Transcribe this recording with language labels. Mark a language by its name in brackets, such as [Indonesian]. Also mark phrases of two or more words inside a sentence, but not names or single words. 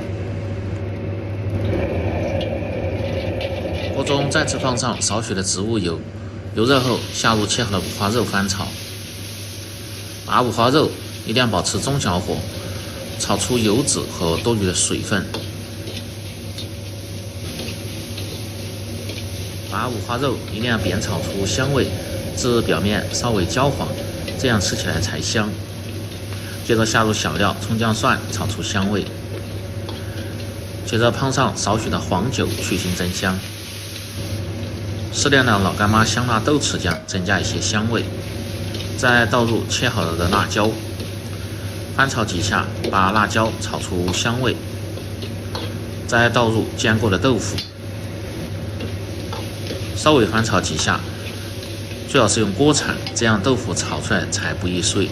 [Chinese] 鍋中再次放上少許的植物油，油熱後下入切好的五花肉翻炒，把五花肉一定要保持中小火，炒出油脂和多余的水分。把五花肉一定要煸炒出香味，至表面稍微焦黄，这样吃起来才香。接着下入小料，蔥姜蒜，炒出香味。接着烹上少許的黃酒去腥增香，適量的老乾媽香辣豆豉醬增加一些香味，再倒入切好了的辣椒，翻炒幾下，把辣椒炒出香味，再倒入煎過的豆腐，稍微翻炒幾下，最好是用鍋鏟，這樣豆腐炒出來才不易碎。